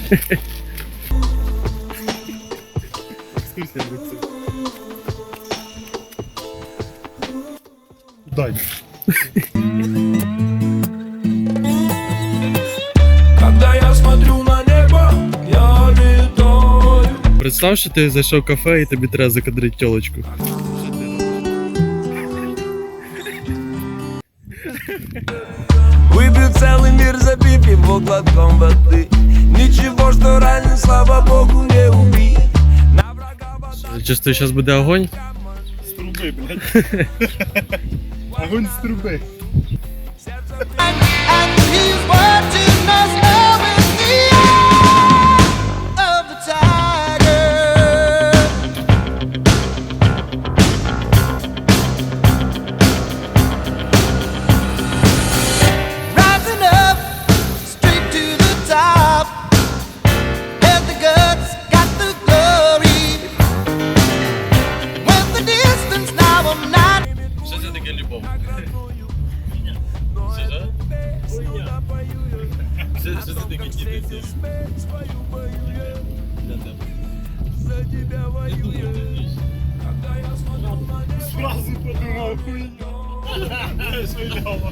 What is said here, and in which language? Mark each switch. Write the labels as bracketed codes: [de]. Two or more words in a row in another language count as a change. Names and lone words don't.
[uk] Екскурсія буде. Дай. [ru] Когда я смотрю на небо, я летаю. [uk] Представ, що ти зайшов в кафе і тобі треба закадрити тілочку. [ru] Выпью целый мир, запив его глотком воды. Ничего, что ранен, слава богу, не убит. На врага вода. Чувствую, [uk] зараз буде огонь. З труби, блядь. Огонь з труби. [en] And he's watching us now in the eye of the tiger. Rising up straight to the top. Had the guts, got the glory. Went the distance, now I'm not. [uk] Що це таке любов? Що це таке діти? Сразу подумав, хуйня. Свиляла.